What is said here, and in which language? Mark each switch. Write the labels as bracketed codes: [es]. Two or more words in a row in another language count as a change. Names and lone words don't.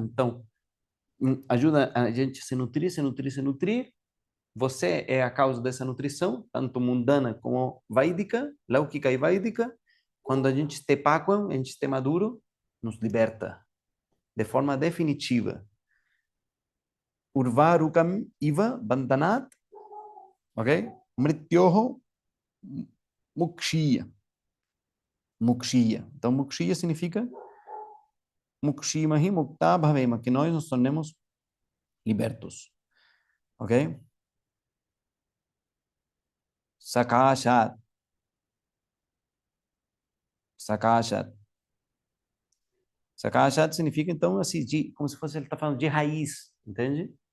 [pt] Então, ajuda a gente a se nutrir, se nutrir, se nutrir. Você é a causa dessa nutrição, tanto mundana como vaidika, laukika e vaidika. Quando a gente esteja paquam, a gente esteja maduro, nos liberta de forma definitiva. [sa] उर्वारुकम् इव बन्धनात्, ok? मृत्योः मुक्षीय. Mukshiya. [pt] Então, mukshiya significa [sa] मुक्षीमहि मुक्ताः भवेम, [pt] que nós nos tornemos libertos, ok? Sakashat. Sakashat. Sakashat significa, então, assim, como se fosse ele está falando de raiz, entende?